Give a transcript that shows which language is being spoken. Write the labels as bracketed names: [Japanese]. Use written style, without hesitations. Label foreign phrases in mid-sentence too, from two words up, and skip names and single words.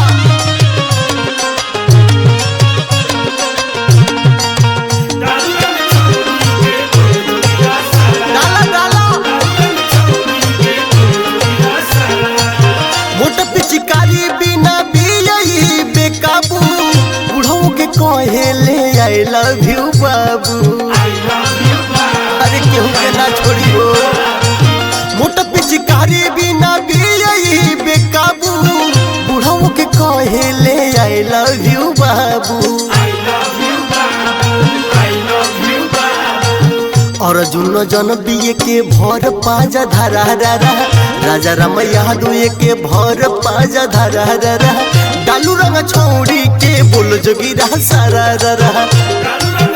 [Bhojpuri] डालू रंग छौड़ी के बोल जोगिरा सारा रा रा। डाला डाला डालू रंग छौड़ी के बोल जोगिरा सारा रा रा। मोट पिचकारी बिना भी यही बेकाबू। बुढ़ऊ के कहेले [English] I love you [Bhojpuri] बाबू। [English] I love you बाबा। [Bhojpuri] अरे केहू के ना छोड़ी हो। मोट पिचकारी बिना भी यही बेकाबू। बुढ़ऊ के कहेले [English] I love you [Bhojpuri] बाबू। [English] I love you बाबू। I love you बाबू। [Bhojpuri] और जुन जन बिये के भर पाजा धारा रा रा। राजा राम यादव के भर पाजा धारा रा रा। डालू रंग छौड़ी के बोल जोगिरा सारा रा रा। डालू